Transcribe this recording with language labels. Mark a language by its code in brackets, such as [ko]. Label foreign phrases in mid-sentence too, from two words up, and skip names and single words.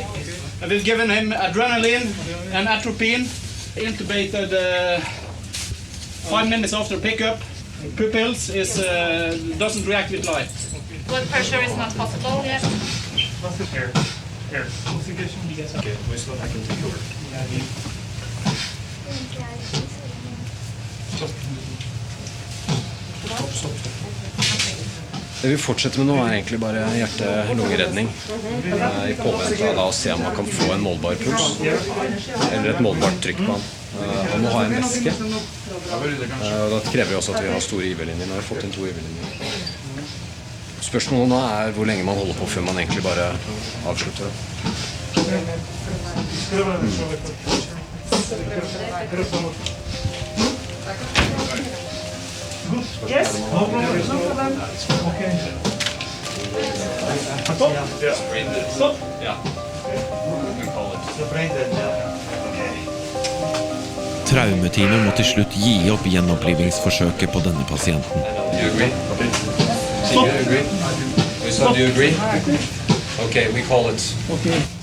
[en] We've given him adrenaline and atropine. Intubated 5 minutes after pickup. Pupils doesn't react with light. Blood pressure is not possible yet. Here. Okay, we're still back into your. [no] Det vi fortsetter med nå er egentlig bare hjerte-lungeredning. I påvente av å se om man kan få en målbar puls, eller et målbart trykk på han. Han må ha en væske, og da krever vi også at vi har store IV-linjer. Nå har vi fått inn 2 IV-linjer. Spørsmålet nå er hvor lenge man holder på før man egentlig bare avslutter det. [en] Yes? No problem. Okay. Stop. Stop. [no] Traumeteamet må til slutt gi opp gjenopplivingsforsøket på denne pasienten. [en] Do you agree? Do you agree? Do you agree? Okay, we call it. Okay.